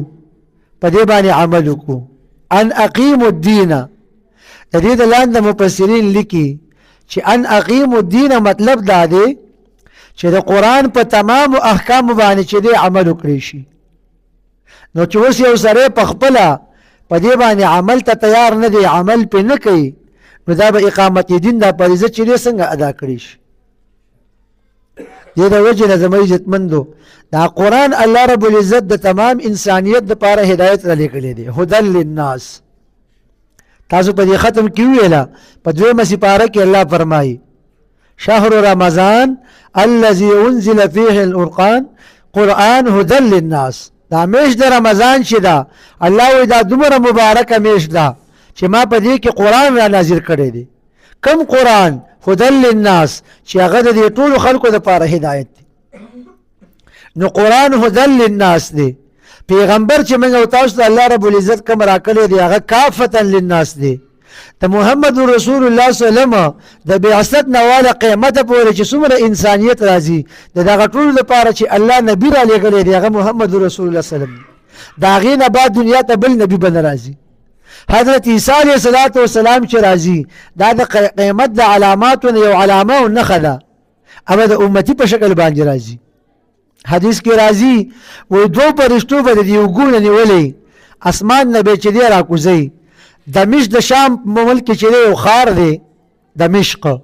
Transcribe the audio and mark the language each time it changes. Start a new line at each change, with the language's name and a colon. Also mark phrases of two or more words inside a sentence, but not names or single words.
Pashto: په دې باندې عمل وکړو
Arabic: ان اقیموا الدین
Pashto: د دې د لاندې مفسرین لیکي چې
Arabic: ان اقیموا الدین
Pashto: مطلب دا دی چې د قرآن په تمام احکام باندې چې دی عمل وکړي شي نو چې اوس یو سړی په خپله په دې باندې عمل ته تیار نه دی عمل پې نه کوي نو دا به اقامت دین دا فریضه چې دی څنګه ادا کړي شي دې د وجې نه زما عزتمندو دا قرآن
Arabic: الله رب العزت
Pashto: د تمام انسانیت دپاره هدایت را لیکلی دی
Arabic: هدى للناس
Pashto: تاسو په دې ختم کې ویله په دویمه سپاره کې الله فرمایي
Arabic: شهر رمضان الذي انزل فيه القرآن قرآن هدى للناس
Pashto: دا میش د رمضان چې ده الله وی دا دومره مبارکه میش ده چې ما په دې کې قرآن را نازل کړی دی کم
Arabic: قرآن هدى للناس
Pashto: چې هغه د دې ټولو خلکو دپاره هدایت دی نو
Arabic: قرآن هدى للناس
Pashto: دی پیغمبر چې موږ او تاسو ته
Arabic: الله رب العزت
Pashto: کوم راکړی دی هغه
Arabic: کافة للناس
Pashto: دی د محمد رسول الله
Arabic: صلی الله علیه وسلم
Pashto: د بعثت نه واله قیامت پورې چې څومره انسانیت راځي د دغه ټولو لپاره چې الله نبی را لېږلی دی هغه محمد رسول الله
Arabic: صلی الله علیه وسلم
Pashto: د هغې نه بعد دنیا ته بل نبي به نه راځي حضرت عیسی
Arabic: علیه السلام
Pashto: چې راځي دا د قیامت د علاماتو نه یو علامه او نښه ده اما د امتي په شکل باندې راځي حدیث کې راځي وایي دوه فرشتو به د دې اوږو نیولی اسمان نه به چې دی راکوزوي دمشق د شام په ملک کې چې یو ښار دی دمشق